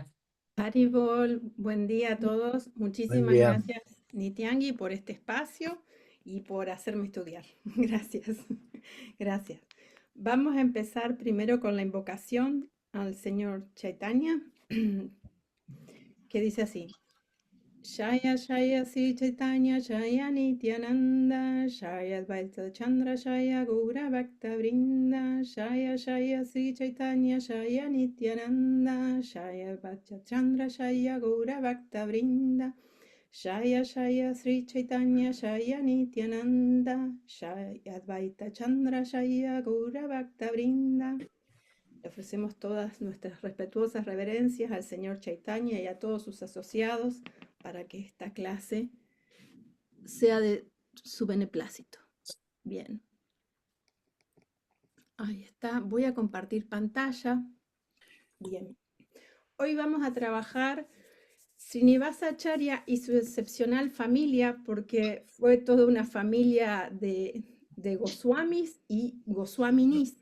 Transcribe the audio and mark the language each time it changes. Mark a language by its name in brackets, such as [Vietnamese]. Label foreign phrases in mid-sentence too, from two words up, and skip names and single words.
[Spanish] Haribol, buen día a todos. Buen Muchísimas día. gracias, Nitiangi, por este espacio y por hacerme estudiar. Gracias, gracias. Vamos a empezar primero con la invocación al señor Chaitanya, que dice así. [Sanskrit] Shaya Shaya Sri Chaitanya Shaya Nityananda Shaya Advaita Chandra Shaya Gaura Bhakta Vrinda Shaya Shaya Sri Chaitanya Shaya Nityananda Shaya Advaita Chandra Shaya Gaura Bhakta Vrinda Shaya Shaya Sri Chaitanya Shaya Nityananda Shaya Advaita Chandra Shaya Gaura Bhakta Vrinda. [Spanish] Le ofrecemos todas nuestras respetuosas reverencias al señor Chaitanya y a todos sus asociados para que esta clase sea de su beneplácito. Bien, ahí está. Voy a compartir pantalla. Bien, hoy vamos a trabajar Srinivasa Acharya y su excepcional familia, porque fue toda una familia de Goswamis y Goswaminis.